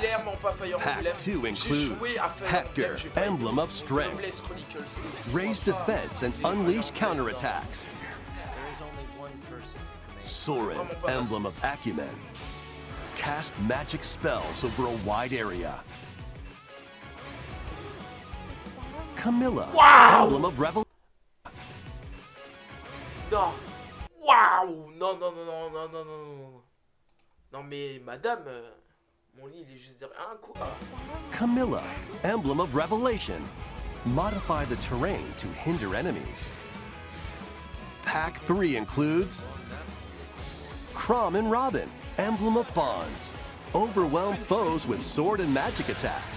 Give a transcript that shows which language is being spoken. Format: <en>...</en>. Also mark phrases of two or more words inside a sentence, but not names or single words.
<en>Pack 2 includes Hector, Emblem of Strength, Raise Defense and Unleash Counterattacks, Soren, Emblem of Acumen, Cast magic spells over a wide area, Camilla, Emblem of Revelation.</en> <fr>Non. Waouh. Non, non, non, non, non, non, non, non. Non, mais madame, mon lit, il est juste derrière. Hein, quoi?</fr> <en>Camilla, Emblem of Revelation. Modify the terrain to hinder enemies. Pack 3 includes Crom and Robin, Emblem of Bonds. Overwhelm foes with sword and magic attacks.</en>